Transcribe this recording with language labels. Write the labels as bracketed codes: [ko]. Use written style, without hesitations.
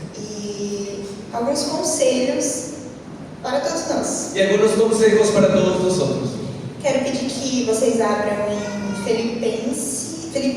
[pt] e alguns conselhos para todos nós. [es] y algunos consejos para todos nosotros. [pt] Quero pedir que vocês abram em Filipenses.